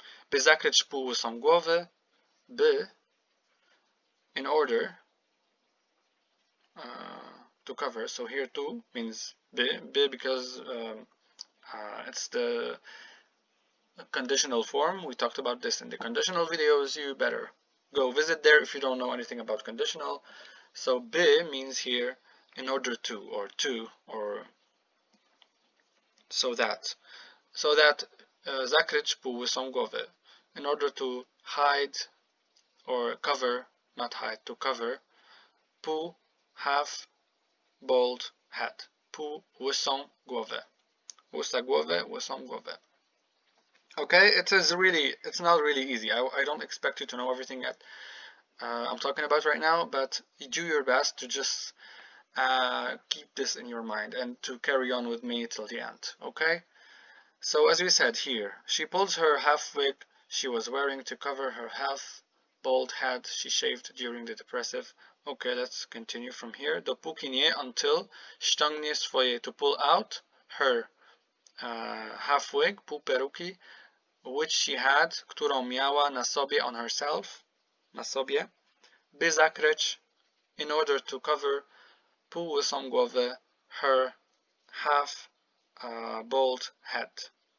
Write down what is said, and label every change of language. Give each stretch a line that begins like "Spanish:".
Polish: By zakryć pół łysą głowy,
English: by, in order to cover, so here too means by because it's the conditional form. We talked about this in the conditional videos. You better go visit there if you don't know anything about conditional. So by means here in order to, or so that
Polish: zakryć pół łysą głowę,
English: in order to hide or cover, not hide, to cover pół, half bald head,
Polish: pół łysą głowę, łysa głowę, łysą głowę.
English: Okay, it's not really easy. I don't expect you to know everything that I'm talking about right now, but you do your best to just keep this in your mind and to carry on with me till the end, okay? So as we said here, she pulls her half wig she was wearing to cover her half bald head she shaved during the depressive. Okay, let's continue from here.
Polish: Dopóki nie,
English: until
Polish: ściągnie swoje,
English: to pull out her half wig,
Polish: pół peruki,
English: which she had,
Polish: którą miała na sobie,
English: on herself,
Polish: na sobie, by zakryć,
English: in order to cover,
Polish: pół łysą głowę,
English: her half bald head.